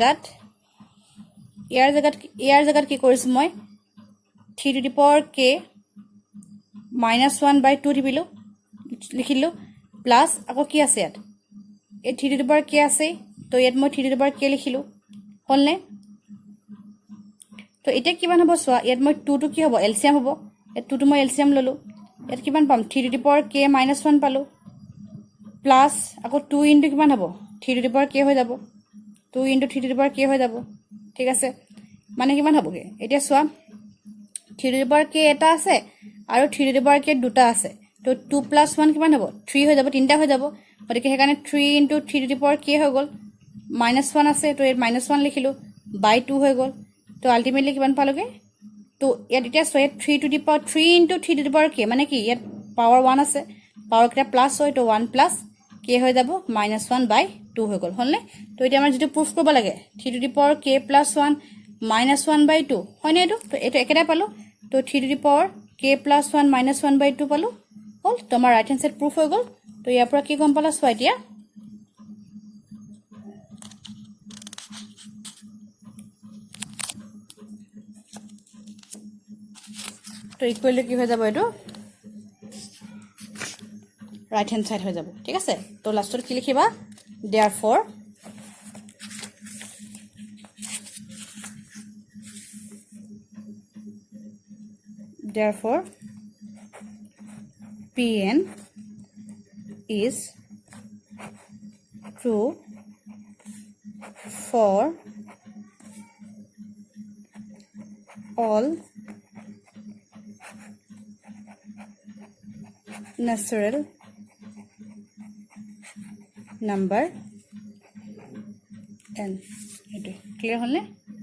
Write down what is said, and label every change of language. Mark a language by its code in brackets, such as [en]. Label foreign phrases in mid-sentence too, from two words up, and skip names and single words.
[as] জায়গাত কি কৰিছো মই [en] 3 to the power k -1 by 2 [as] দিবিলো লিখিলো প্লাস আকৌ কি আছে ইয়াত এই [en] 3 to the power k [as] আছে তো ইয়াত মই [en] 3 to the power k [as] লিখিলো হলনে তো এটা কিমান হ'ব সোৱা ইয়াত মই 2 টো কি হ'ব এলসিয়াম হ'ব এই 2 টো মই এলসিয়াম ললো ইয়াত কিমান পাম [en] 3 to the power k -1 [as] পালো প্লাস আকৌ 2 ইনটু কিমান হ'ব [en] 3 to the power k [as] হৈ যাব 2 ইনটু [en] 3 to the power k [as] হৈ যাব ঠিক আছে মানে কিমান হ'বগে এতিয়া সোৱা [en] 3 to the power k [as] এটা আছে আৰু [en] 3 to the power k [as] দুটা আছে তো [en] 2 plus 1 [as] কিমান হ'ব 3 হৈ যাব তিনটা হৈ যাব গতিকে হেকাৰণে [en] 3 into 3 to the power k [as] হৈ গল -1 আছে তো এর -1 লিখিলো by 2 হৈ গল তো আলটিমেটলি কিমান পালোগে তো ইয়াত এটা [en] so 3 to the power 3 into 3 to the power k [as] মানে কি ইয়াত পাওয়ার 1 আছে পাওয়ার কিটা প্লাস হয় তো [en] 1 plus k [as] হৈ যাব -1 by 2 হৈ গল হলনে তো এটা আমাৰ যেটো প্রুফ কৰিব লাগে [en] 3 to the power k plus 1 -1 by 2 [as] হয়নে এটো তো এটা একেটা পালো তো [en] 3 to the power k plus 1 -1 by 2 [as] পালো হল তোমার [en] right hand side [as] প্রুফ হৈ গল তো ইয়াৰ পৰা কি গম পালা সোৱা এতিয়া তো ইকুয়াল কি হৈ যাব এটো [en] right hand side [as] হৈ যাব ঠিক আছে তো লাস্টত কি লিখিবা [en] therefore pn is true for all natural number n. [as] Clear হল না?